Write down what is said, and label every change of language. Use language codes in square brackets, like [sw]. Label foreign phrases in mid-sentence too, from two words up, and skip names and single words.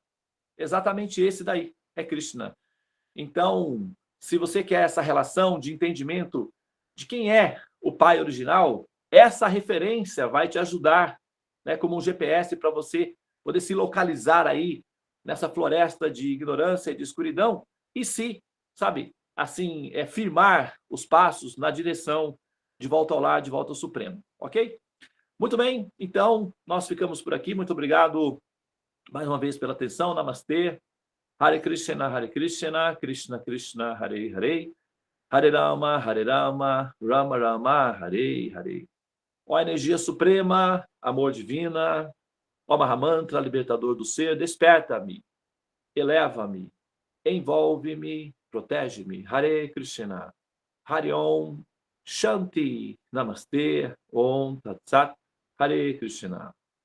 [pt] Exatamente esse daí é Krishna. Então, se você quer essa relação de entendimento de quem é o Pai original, essa referência vai te ajudar, né, como um GPS para você poder se localizar aí nessa floresta de ignorância e de escuridão e se, sabe, assim, firmar os passos na direção de volta ao lar, de volta ao Supremo, ok? Muito bem, então, nós ficamos por aqui. Muito obrigado mais uma vez pela atenção. Namastê. [sa] हरे कृष्ण कृष्ण कृष्ण हरे हरे हरे राम राम राम हरे हरे. [pt] Ó energia suprema, amor divina, ó Mahamantra, libertador do ser, desperta-me, eleva-me, envolve-me, protege-me. [sa] हरे कृष्ण हरे ॐ शान्ति नमस्ते ॐ तत् सत् हरे कृष्ण.